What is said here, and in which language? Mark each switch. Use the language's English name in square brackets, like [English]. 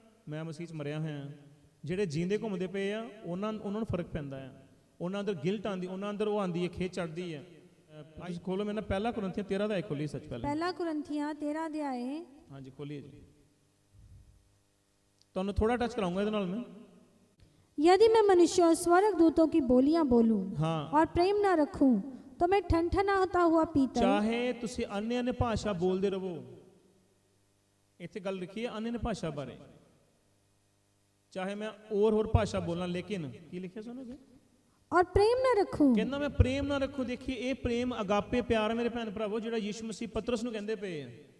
[Punjabi] ਮੈਂ ਮਸੀਹ 'ਚ ਮਰਿਆ ਹੋਇਆ। ਜਿਹੜੇ ਜੀਂਦੇ ਘੁੰਮਦੇ ਪਏ ਆ ਉਹਨਾਂ ਨੂੰ ਫਰਕ ਪੈਂਦਾ ਆ, ਉਹਨਾਂ ਅੰਦਰ ਗਿਲਟ ਆਉਂਦੀ, ਉਹਨਾਂ ਅੰਦਰ ਉਹ ਆਉਂਦੀ ਹੈ, ਖੇਚ ਚੜ੍ਹਦੀ ਹੈ। ਅੱਜ ਖੋਲੋ ਮੇਰੇ ਨਾਲ ਪਹਿਲਾ ਕੁਰਿੰਥੀਆਂ 13 ਦਾ ਖੋਲੀ, ਸੱਚ ਪਹਿਲਾ ਕੁਰਿੰਥੀਆਂ 13 ਅਧਿਆਏ। ਹਾਂਜੀ ਖੋਲੀਏ ਜੀ, ਤੁਹਾਨੂੰ ਥੋੜਾ ਟੱਚ कराऊंगा ਇਹਦੇ ਨਾਲ मैं। [Hindi] यदि मैं मनुष्य और स्वर्ग दूतों की बोलियां बोलूं हाँ। और प्रेम न रखूं तो मैं ठनठना होता हुआ पीतल। [Punjabi] चाहे ਤੁਸੀਂ अन्य ਭਾਸ਼ਾ ਬੋਲਦੇ ਰਹੋ, ਇੱਥੇ ਗੱਲ ਲਿਖੀ ਹੈ अन्य ਭਾਸ਼ਾ ਬਾਰੇ, ਚਾਹੇ ਮੈਂ ਹੋਰ ਭਾਸ਼ਾ ਬੋਲਾਂ, ਲੇਕਿਨ ਕੀ ਲਿਖਿਆ ਸੁਣੋਗੇ? [Hindi] और प्रेम न रखूं, [Punjabi] ਕਹਿੰਦਾ ਮੈਂ ਪ੍ਰੇਮ ਨਾ ਰੱਖੂ। ਦੇਖੀਏ ਇਹ ਪ੍ਰੇਮ ਅਗਾਪੇ ਪਿਆਰ ਹੈ ਮੇਰੇ ਭੈਣ ਭਰਾਵੋ, ਜਿਹੜਾ ਯਿਸੂ ਮਸੀਹ ਪਤਰਸ ਨੂੰ ਕਹਿੰਦੇ ਪਏ ਆ।